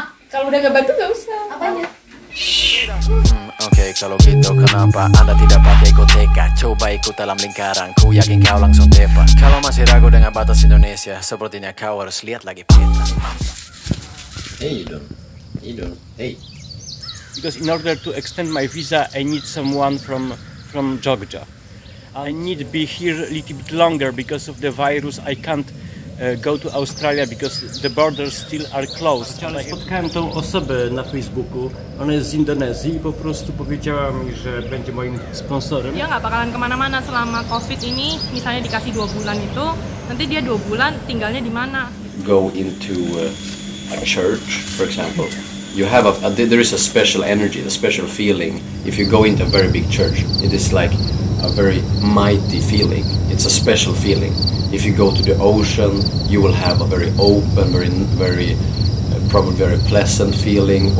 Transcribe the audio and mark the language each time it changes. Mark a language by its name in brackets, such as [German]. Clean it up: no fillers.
[Indonesian] Kalau udah gak bantu gak usah. Apanya? Oke, kalau gitu kenapa Anda tidak pakai koteka? Coba ikut dalam lingkaranku, yakin kau langsung tepat. Kalau masih ragu dengan batas Indonesia, sepertinya kau harus lihat lagi peta. [English] Hey, you don't. Hey. Because in order to extend my visa, I need someone from Georgia. I need to be here a little bit longer because of the virus. I can't go to Australia because the borders still are closed. [Polish] Ale spotkałem tą osobę na Facebooku, ona jest z Indonezji i po prostu powiedziała mi, że będzie moim sponsorem. [Indonesian] Dia nggak bakalan kemana-mana selama COVID ini, misalnya dikasih 2 bulan itu, nanti dia 2 bulan tinggalnya di mana? [English] Go into a church, for example. You have there is a special energy, a special feeling. If you go into a very big church, it is like a very mighty feeling. It's a special feeling. If you go to the ocean, you will have a very open, very probably very pleasant feeling.